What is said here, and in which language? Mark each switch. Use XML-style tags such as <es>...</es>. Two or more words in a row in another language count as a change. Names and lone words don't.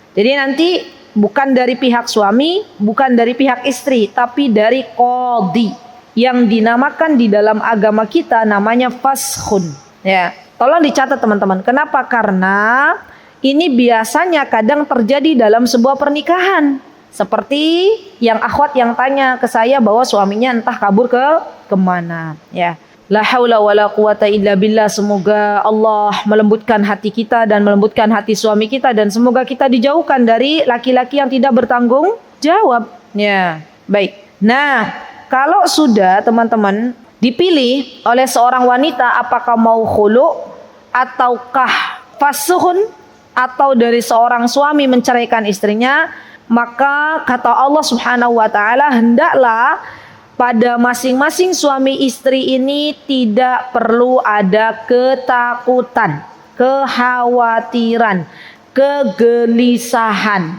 <id>Jadi nanti bukan dari pihak suami, bukan dari pihak istri, tapi dari qadhi yang dinamakan di dalam agama kita namanya faskhun. Ya, tolong dicatat teman-teman. Kenapa? Karena ini biasanya kadang terjadi dalam sebuah pernikahan. Seperti yang akhwat yang tanya ke saya bahwa suaminya entah kabur kemana. Ya.</id> <ar>لا حول ولا قوة إلا بالله.</ar> <id>Semoga Allah melembutkan hati kita dan melembutkan hati suami kita, dan semoga kita dijauhkan dari laki-laki yang tidak bertanggung jawab. Ya, baik. Nah, kalau sudah teman-teman dipilih oleh seorang wanita apakah mau khulu ataukah fasuhun, atau dari seorang suami menceraikan istrinya, maka kata Allah</id> <ar>سبحانه وتعالى,</ar> <id>hendaklah pada masing-masing suami istri ini tidak perlu ada ketakutan, kekhawatiran, kegelisahan.</id>